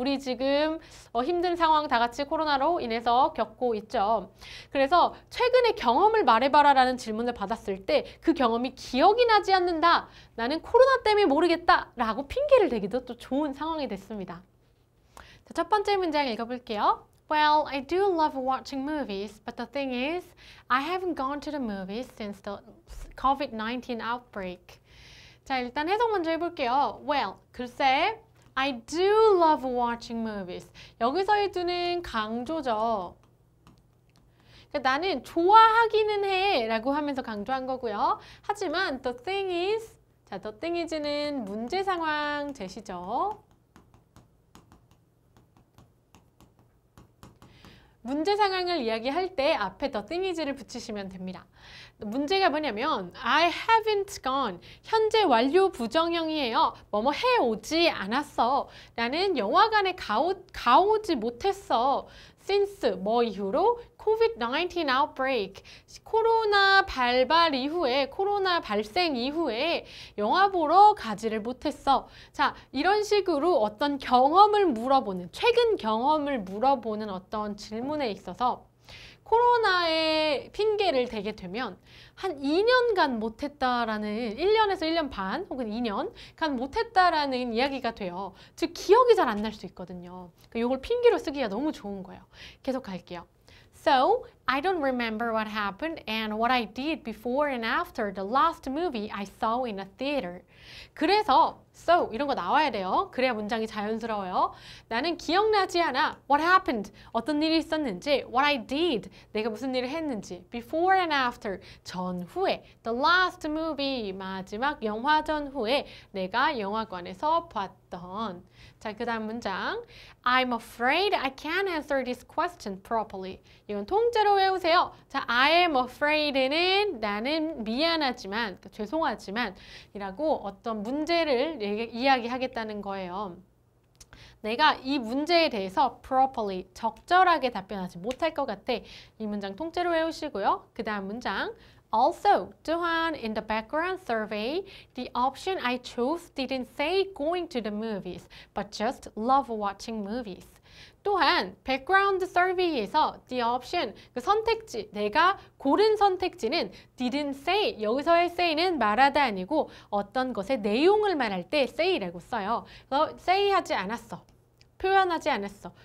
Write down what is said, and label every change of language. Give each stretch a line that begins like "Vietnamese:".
Korean: 우리 지금 힘든 상황 다 같이 코로나로 인해서 겪고 있죠. 그래서 최근에 경험을 말해봐라 라는 질문을 받았을 때 그 경험이 기억이 나지 않는다. 나는 코로나 때문에 모르겠다 라고 핑계를 대기도 또 좋은 상황이 됐습니다. 자, 첫 번째 문장 읽어볼게요.
English: Well, I do love watching movies, but the thing is, I haven't gone to the movies since the COVID-19 outbreak.
Korean: 자, 일단 해석 먼저 해볼게요.
English: Well,
Korean: 글쎄,
English: I do love watching movies.
Korean: 여기서의 do는 강조죠. 그러니까 나는 좋아하기는 해 라고 하면서 강조한 거고요. 하지만
English: the thing is,
Korean: 자, the thing is는 문제 상황 제시죠. 문제 상황을 이야기할 때 앞에 the thing is를 붙이시면 됩니다. 문제가 뭐냐면
English: I haven't gone.
Korean: 현재 완료 부정형이에요. 뭐뭐 해오지 않았어. 나는 영화관에 가오지 못했어. since 뭐 이후로 COVID-19 outbreak. 코로나 발발 이후에 코로나 발생 이후에 영화 보러 가지를 못했어. 자, 이런 식으로 어떤 경험을 물어보는 최근 경험을 물어보는 어떤 질문에 있어서 코로나의 핑계를 대게 되면 한 2년간 못했다라는 1년에서 1년 반 혹은 2년간 못했다라는 이야기가 돼요. 즉 기억이 잘 안 날 수 있거든요. 그러니까 이걸 핑계로 쓰기가 너무 좋은 거예요. 계속 갈게요.
English: So, I don't remember what happened and what I did before and after the last movie I saw in a theater.
Korean: 그래서 so 이런 거 나와야 돼요. 그래야 문장이 자연스러워요. 나는 기억나지 않아.
English: What happened?
Korean: 어떤 일이 있었는지.
English: What I did?
Korean: 내가 무슨 일을 했는지.
English: Before and after.
Korean: 전후에.
English: The last movie.
Korean: 마지막 영화 전후에 내가 영화관에서 봤던. 자, 그 다음 문장. I'm afraid I can't answer this question properly. 이건 통째로 외우세요. 자, I am afraid는 나는 미안하지만, 죄송하지만 이라고 어떤 문제를 이야기하겠다는 거예요. 내가 이 문제에 대해서 properly, 적절하게 답변하지 못할 것 같아. 이 문장 통째로 외우시고요. 그 다음 문장.
English: Also,
Korean: 또한
English: in the background survey, the option I chose didn't say going to the movies, but just love watching movies.
Korean: 또한 background survey에서 the option, 그 선택지, 내가 고른 선택지는 didn't say, 여기서의 say는 말하다 아니고 어떤 것의 내용을 말할 때 say라고 써요. 그래서 say 하지 않았어. 표현하지 않았어.